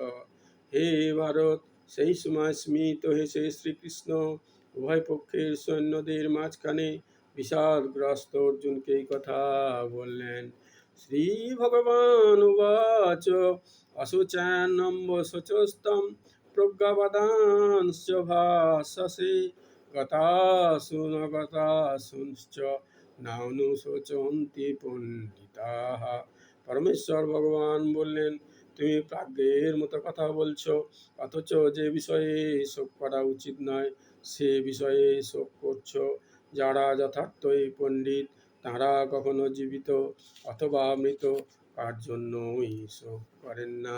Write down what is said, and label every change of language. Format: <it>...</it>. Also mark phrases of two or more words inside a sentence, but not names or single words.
<bn>হে ভারত, সেই সময় স্মিত হেসে শ্রীকৃষ্ণ উভয় পক্ষের সৈন্যদের মাঝখানে বিষাদগ্রস্ত অর্জুনকে এই কথা বললেন।</bn> <sa>শ্রী ভগবান উবাচ অশুচান্নম্ব শোচস্তম প্রজ্ঞাবাদাংশ্চ ভাষসে গতাসু ন গতাসুশ্চ নানুশোচন্তি পণ্ডিতাঃ।</sa> <bn>পরমেশ্বর ভগবান বললেন, তুমি প্রাজ্ঞের মতো কথা বলছো, অথচ যে বিষয়ে শোক করা উচিত নয় সে বিষয়ে শোক করছো। যারা যথার্থই পণ্ডিত তারা কখনো জীবিত অথবা মৃত কার জন্যই শোক করেন না।</bn>